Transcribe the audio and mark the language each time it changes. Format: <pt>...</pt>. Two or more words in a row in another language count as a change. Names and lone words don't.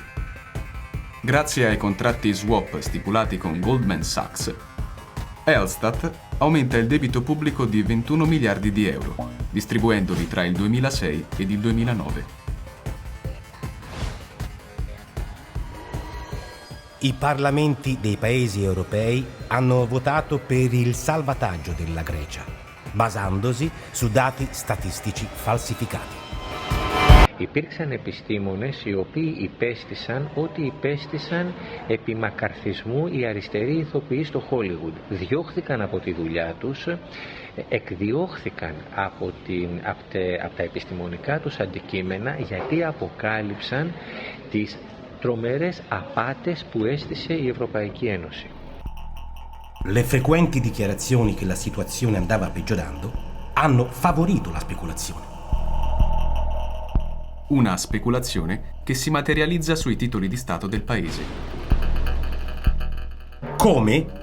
<it>Grazie ai contratti swap stipulati con Goldman Sachs, Elstat aumenta il debito pubblico di 21 miliardi di euro, distribuendoli tra il 2006 ed il 2009. I parlamenti dei paesi europei hanno votato per il salvataggio della Grecia, basandosi su dati statistici falsificati.</it> <el>Υπήρξαν επιστήμονες οι οποίοι υπέστησαν ότι υπέστησαν επί μακαρθισμού οι αριστεροί ηθοποιοί στο Χόλιγουντ. Διώχθηκαν από τη δουλειά τους, εκδιώχθηκαν από τα επιστημονικά τους αντικείμενα γιατί αποκάλυψαν τις τρομερές απάτες που έστησε η Ευρωπαϊκή Ένωση.</el> <it>Le frequenti dichiarazioni che la situazione andava peggiorando hanno favorito la speculazione. Una speculazione che si materializza sui titoli di Stato del paese. Come?</it>